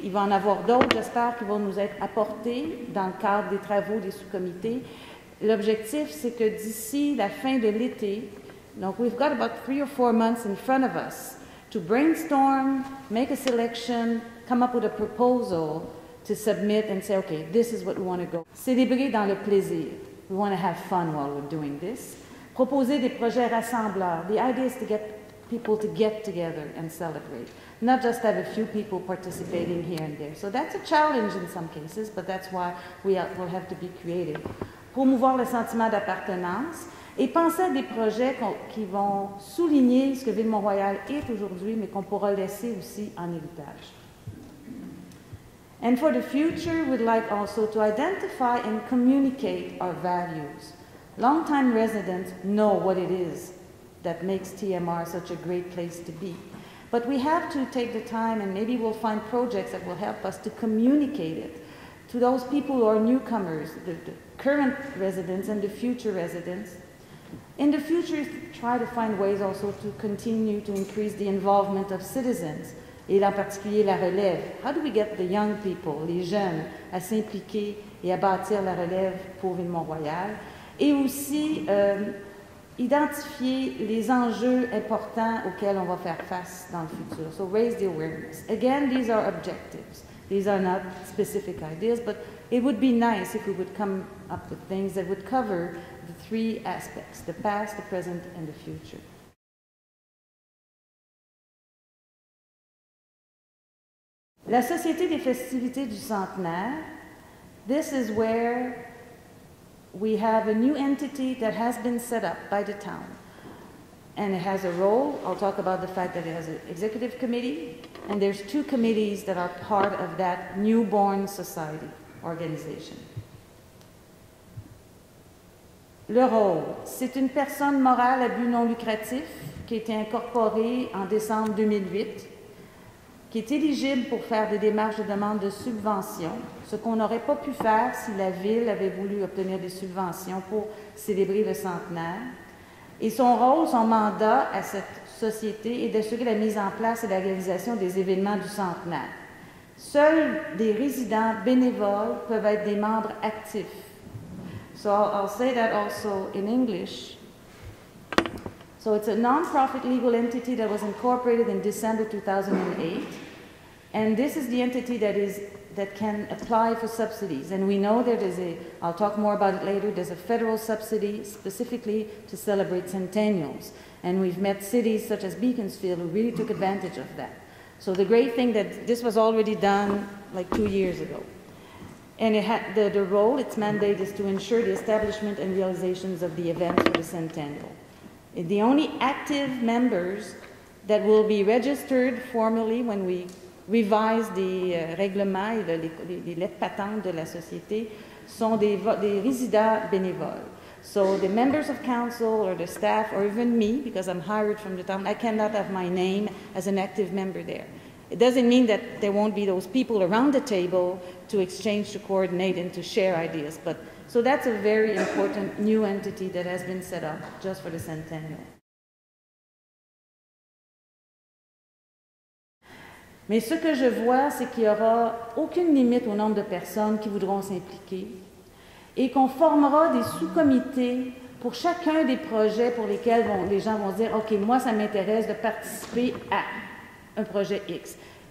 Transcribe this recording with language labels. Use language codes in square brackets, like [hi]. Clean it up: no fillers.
[fr] Il va en avoir d'autres, j'espère, qui vont nous être apportées dans le cadre des travaux des sous-comités. L'objectif, c'est que d'ici la fin de l'été, donc [en] we've got about 3 or 4 months in front of us to brainstorm, make a selection, come up with a proposal to submit and say, okay, this is what we want to go. [fr] Célébrer dans le plaisir. [en] We want to have fun while we're doing this. [fr] Proposer des projets rassembleurs. [en] The idea is to get people to get together and celebrate, not just have a few people participating here and there. So that's a challenge in some cases, but that's why we'll have to be creative. [fr] Promouvoir le sentiment d'appartenance et penser à des projets qui vont souligner ce que Ville-Mont-Royal est aujourd'hui, mais qu'on pourra laisser aussi en héritage. [en] And for the future, we'd like also to identify and communicate our values. Longtime residents know what it is that makes TMR such a great place to be. But we have to take the time, and maybe we'll find projects that will help us to communicate it to those people who are newcomers, the current residents and the future residents. In the future, try to find ways also to continue to increase the involvement of citizens, [fr] et en particulier la relève. [en] How do we get the young people, [fr] les jeunes, à s'impliquer et à bâtir la relève pour Ville-Mont-Royal? Et aussi identifier les enjeux importants auxquels on va faire face dans le futur. [en] So raise the awareness. Again, these are objectives. These are not specific ideas, but it would be nice if we would come up with things that would cover the 3 aspects, the past, the present, and the future. La Société des festivités du centenaire, this is where we have a new entity that has been set up by the town. And it has a role. I'll talk about the fact that it has an executive committee, and there's 2 committees that are part of that newborn society organization. [fr] Le rôle, c'est une personne morale à but non lucratif qui a été incorporée en décembre 2008, qui est éligible pour faire des démarches de demande de subvention, ce qu'on n'aurait pas pu faire si la Ville avait voulu obtenir des subventions pour célébrer le centenaire. Et son rôle, son mandat à cette société et d'assurer la mise en place et la réalisation des événements du centenaire. Seuls des résidents bénévoles peuvent être des membres actifs. [en] So I'll say that also in English. So it's a non-profit legal entity that was incorporated in December 2008, and this is the entity that can apply for subsidies. And we know there is I'll talk more about it later, there's a federal subsidy specifically to celebrate centennials. And we've met cities such as Beaconsfield who really took advantage of that. So the great thing that this was already done like 2 years ago. And the role, its mandate is to ensure the establishment and realizations of the events for the centennial. And the only active members that will be registered formally when we revise [fr] des règlements et les lettres patentes de la société sont des résidents bénévoles. [en] So the members of council or the staff or even me, because I'm hired from the town, I cannot have my name as an active member there. It doesn't mean that there won't be those people around the table to exchange, to coordinate, and to share ideas. So that's a very important new entity that has been set up just for the centennial. [fr] Mais ce que je vois, c'est qu'il n'y aura aucune limite au nombre de personnes qui voudront s'impliquer et qu'on formera des sous-comités pour chacun des projets pour lesquels les gens vont se dire « OK, moi, ça m'intéresse de participer à un projet X ».